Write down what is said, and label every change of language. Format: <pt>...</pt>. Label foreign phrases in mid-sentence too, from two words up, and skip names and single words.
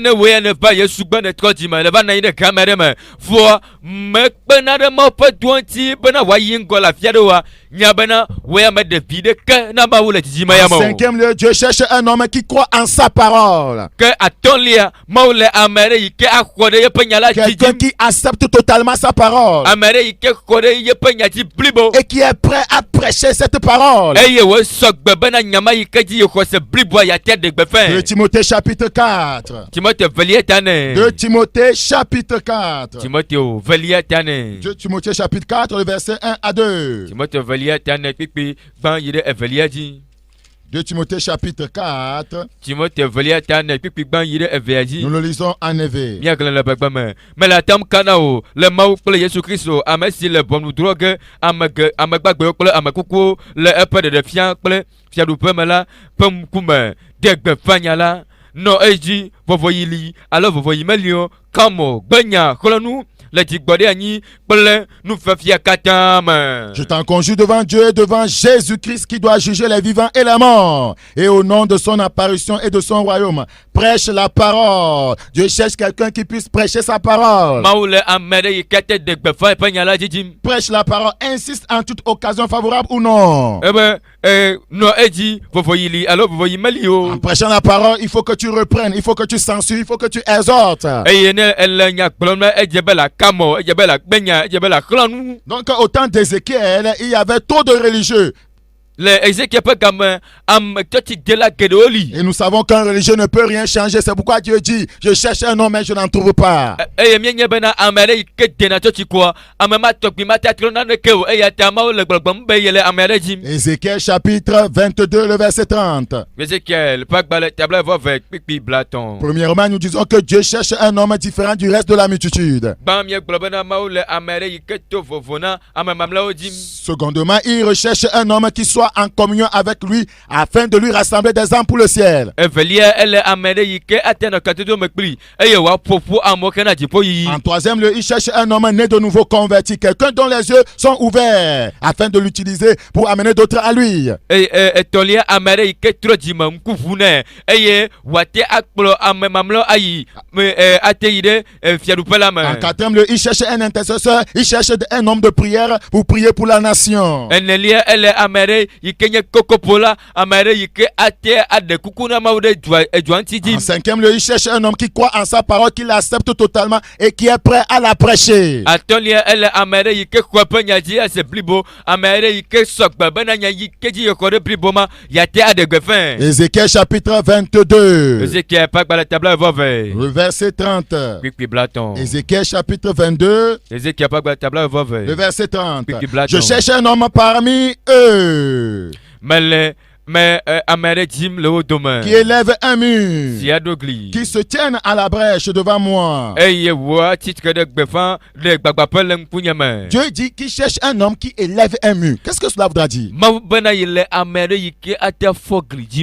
<fr>En cinquième lieu, Dieu cherche un homme qui croit en sa parole. Quelqu'un qui accepte totalement sa parole. Et qui est prêt à prêcher cette parole.</fr> <ee>eye wo sɔgbe bena nyama yi ke dzi ye xɔ se bliboa ya tia ɖegbe 2 fɛ.</ee> <fr>Timothée chapitre 4.</fr> <ee>Timothée velia ta ne.</ee> <fr>2 Timothée chapitre 4.</fr> <ee>Timothée velia ta ne.</ee> <fr>2 Timothée chapitre 4, le verset 1 à 2.</fr> <ee>Timothée velia ta ne kpikpi gbã yi ɖe evelia dzi.</ee> <fr>2 Timothée chapitre 4.</fr> <ee>Timothée velia ta ne kpikpi gbã yi ɖe evea dzi.</ee> <fr>Nous le lisons en EV.</fr> <ee>Míagblẽ le gbegbe me. Mele atam kana o le Mawu kple Yesu Kristo ame si le ʋɔnudrɔ̃ ge ame gbagbewo kple ame kukuwo le eƒe ɖeɖefia kple fiaɖuƒe me la ƒe ŋkume de gbeƒã la nɔ edzi vɔvɔyi li alo vɔvɔyi meli o kamo gbenya xlɔ̃nu le dzigbɔɖi anyi kple nufefia katã me.</ee> <fr>Je t'en conjure devant Dieu et devant Jésus-Christ qui doit juger les vivants et les morts. Et au nom de son apparition et de son royaume, prêche la parole. Dieu cherche quelqu'un qui puisse prêcher sa parole.</fr> <ee>Mawu le ame ɖe yi ke te de gbeƒã eƒe nya la dzidzim.</ee> <fr>Prêche la parole, insiste en toute occasion favorable ou non.</fr> <ee>Ebe nɔ edzi vɔvɔyi li alo vɔvɔyi meli o.</ee> <fr>En prêchant la parole, il faut que tu reprennes, il faut que tu censures, il faut que tu exhortes.</fr> <ee>Eye ne ele nya gblɔm ɖe edze be la kamɔ edze be la gbenya edze be la xlɔ̃nu.</ee> <fr>Donc au temps d'Ézéchiel, il y avait trop de religieux.</fr> <ee>Le Ézéchiel ƒe game ame tɔtsigela geɖewo li.</ee> <fr>Et nous savons qu'un religieux ne peut rien changer. C'est pourquoi Dieu dit, je cherche un homme mais je n'en trouve pas.</fr> <ee>Eye míenye bena ame ɖe yi ke dena tɔtsikoa ame ma tɔgbi ma tea trɔ naneke o eya ta Mawu le gbɔgblɔm be yele ame ɖe dzim.</ee> <fr>Ézéchiel chapitre 22, le verset 30.</fr> <ee>Ézéchiel ƒe agbalẽ tabla vɔve kpikpi blatɔn.</ee> <fr>Premièrement, nous disons que Dieu cherche un homme différent du reste de la multitude.</fr> <ee>Gbã míegblɔ bena Mawu le ame ɖe yi ke to vovo na ame mamlɛwo dzim.</ee> <fr>Secondement, il recherche un homme qui soit en communion avec lui afin de lui rassembler des âmes pour le ciel.</fr> <ee>Evelia ele ame ɖe yi ke ate nɔ kadodo me kpli eye wòaƒoƒu amewo ke na dziƒo yiyi.</ee> <fr>En troisième lieu, il cherche un homme né de nouveau converti, quelqu'un dont les yeux sont ouverts afin de l'utiliser pour amener d'autres à lui.</fr> <ee>Etɔ̃lia ame ɖe yi ke trɔ dzime ŋku ʋu nɛ eye wòate akplɔ ame mamlɛwo ayi ate yi ɖe fiaɖuƒe la me.</ee> <fr>En quatrième lieu, il cherche un intercesseur, il cherche un homme de prière pour prier pour la nation.</fr> <ee>Enelia ele ame ɖe yi ke nye kokopo la ame ɖe yi ke ate aɖe kuku na Mawu ɖe edua ŋuti dzi.</ee> <fr>En cinquième lieu, il cherche un homme qui croit en sa parole, qui l'accepte totalement et qui est prêt à la prêcher.</fr> <ee>Atɔ̃lia ele ame ɖe yi ke xɔ eƒe nya dzi ese blibo ame ɖe yi ke sɔgbe bena nya yi ke dzi yexɔ ɖe blibo ma yate aɖe gbe fɛ.</ee> <fr>Ézéchiel chapitre 22.</fr> <ee>Ézéchiel ƒe agbalẽ tabla vɔve.</ee> <fr>Le verset 30.</fr> <ee>Kpikpi blatɔn.</ee> <fr>Ézéchiel chapitre 22.</fr> <ee>Ézéchiel ƒe agbalẽ tabla vɔve.</ee> <fr>Le verset 30.</fr> <ee>Kpikpi blatɔn.</ee> <fr>Je cherche un homme parmi eux</fr> <ee>ame ɖe dzim le wo dome.</ee> <fr>qui élève un mur,</fr> <ee>Si aɖo gli.</ee> <fr>qui se tienne à la brèche devant moi.</fr> <ee>Eye wòatsi tsitre ɖe gbeƒã le gbagbaƒe le ŋkunye me.</ee> <fr>Dieu dit qu'il cherche un homme qui élève un mur. Qu'est-ce que cela voudra dire?</fr> <ee>Mawu bena yi le ame ɖe yi ke ate fɔ gli dzim.</ee>